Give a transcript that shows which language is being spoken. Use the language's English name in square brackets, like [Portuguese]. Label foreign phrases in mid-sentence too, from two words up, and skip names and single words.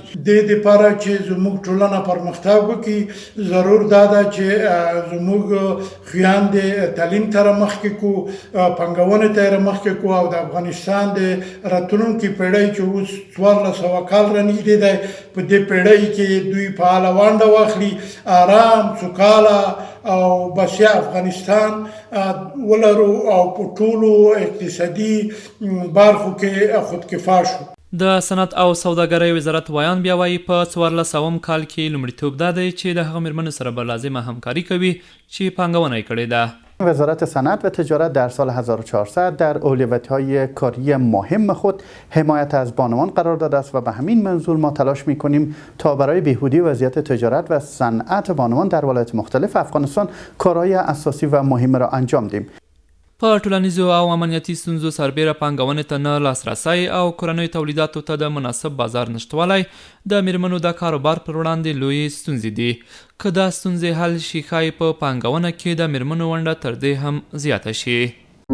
[Pashto] دې دپاره چې زموږ ټولنه پرمختګ وکړي، ضرور دا ده چې زموږ خویندې تعلیم ته مخکې کړو، پانګونې ته مخکې کړو او د افغانستان د راتلونکي پیړۍ چې اوس 1400 کال رانږدې دی، په دې پیړۍ کې دوی فعاله ونډه واخلي، آرام سوکاله او بسیا افغانستان ولرو او په ټولو اقتصادي برخو کې خودکفا شو. د صنعت او سوداګرۍ وزارت وایان بیا وایي په 1400 کال کې لومړیتوب دا دی چې د هغه مېرمنو سره به لازمه همکاري کوي چې پانګونه یې کړې ده. [Persian] وزارت صنعت و تجارت در سال 1400 در اولویت‌های کاری مهم خود حمایت از بانوان قرار داده است و به همین منظور ما تلاش می‌کنیم تا برای بهبودی وضعیت تجارت و صنعت بانوان در ولایات مختلف افغانستان کارهای اساسی و مهم را انجام دهیم. [Pashto] په ټولنیزو او امنیتي ستونزو سربیره پانګونې ته نه لاسرسی او کورنیو تولیداتو ته د مناسب بازار نشتوالی د مېرمنو د کاروبار پر وړاندې لویې ستونزې دي. که دا ستونزې حل شي ښایي په پانګونه کې د مېرمنو ونډه تر دې هم زیاته شي.